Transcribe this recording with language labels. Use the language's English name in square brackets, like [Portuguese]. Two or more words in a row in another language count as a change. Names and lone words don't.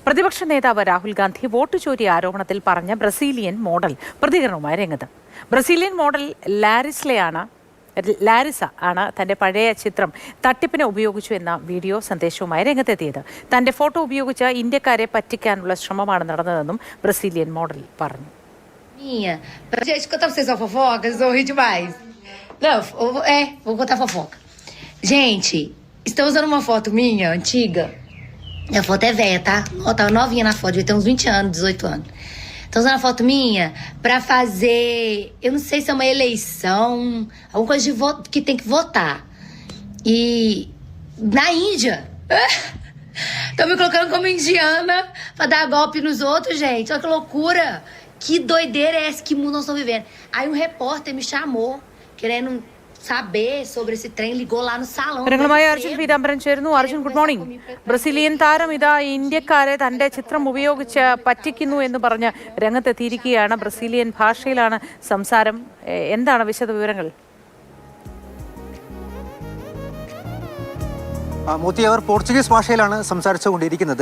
[Malayalam] പ്രതിപക്ഷ നേതാവ് രാഹുൽ ഗാന്ധി വോട്ട് ചോരി ആരോപണത്തിൽ പറഞ്ഞ ബ്രസീലിയൻ മോഡൽ പ്രതികരണവുമായി രംഗത്ത്. ബ്രസീലിയൻ മോഡൽ ലാരിസ ആണ് തന്റെ പഴയ ചിത്രം തട്ടിപ്പിന് ഉപയോഗിച്ചു എന്ന വീഡിയോ സന്ദേശവുമായി രംഗത്തെത്തിയത്. തന്റെ ഫോട്ടോ ഉപയോഗിച്ച് ഇന്ത്യക്കാരെ പറ്റിക്കാനുള്ള ശ്രമമാണ് നടന്നതെന്നും ബ്രസീലിയൻ മോഡൽ പറഞ്ഞു. [Portuguese] Gente, contar pra vocês uma fofoca, vocês vão rir demais. Não, vou contar fofoca. Gente, estão usando uma foto minha, antiga. A foto é velha, tá? Eu tava novinha na foto, devia ter uns 20 anos, 18 anos. Estão usando a foto minha pra fazer, eu não sei se é uma eleição, alguma coisa de voto, que tem que votar. E na Índia, estão me colocando como indiana pra dar golpe nos outros, gente. Olha que loucura. Que doideira é essa? Que mundo nós estamos vivendo? Aí um repórter me chamou, querendo saber sobre esse trem, ligou lá no salão. [Malayalam] അർജുൻ പീതാംബരൻ ചേരുന്നു. അർജുൻ, [English] good morning. [Malayalam] ബ്രസീലിയൻ താരം ഇതാ ഇന്ത്യക്കാരെ തന്റെ ചിത്രം ഉപയോഗിച്ച് പറ്റിക്കുന്നു എന്ന് പറഞ്ഞ് രംഗത്തെത്തിയിരിക്കുകയാണ്. ബ്രസീലിയൻ ഭാഷയിലാണ് സംസാരം. എന്താണ് വിശദ വിവരങ്ങൾ? മോത്തി, അവർ പോർച്ചുഗീസ് ഭാഷയിലാണ് സംസാരിച്ചുകൊണ്ടിരിക്കുന്നത്.